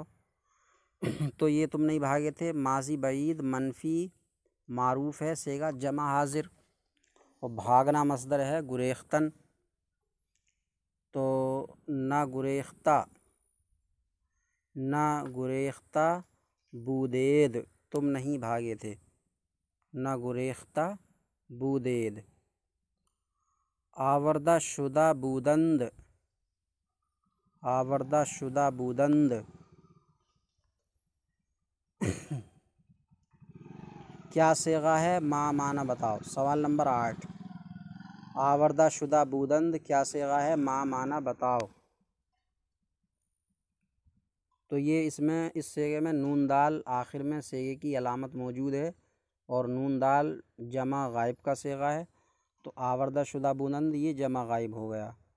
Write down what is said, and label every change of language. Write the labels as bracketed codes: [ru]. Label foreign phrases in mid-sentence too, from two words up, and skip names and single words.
[ur] تو یہ تم نہیں بھاگے تھے ماضی بعید منفی معروف ہے، صیغہ جمع حاضر، اور بھاگنا مصدر ہے گریختن، تو [fa] نہ گریختہ بودید، [ur] تم نہیں بھاگے تھے، [fa] نہ گریختہ بودید۔ آوردہ شدہ بودند، آوردہ شدہ بودند [ur] کیا صیغہ ہے؟ ما معنی بتاؤ۔ سوال نمبر 8، [fa] آوردہ شدہ بودند [ur] کیا صیغہ ہے؟ ما معنی بتاؤ۔ تو یہ اس صیغے میں نون دال آخر میں صیغے کی علامت موجود ہے اور نون دال جمع غائب کا صیغہ ہے، تو [fa] آوردہ شدہ بودند [ur] یہ جمع غائب ہو گیا۔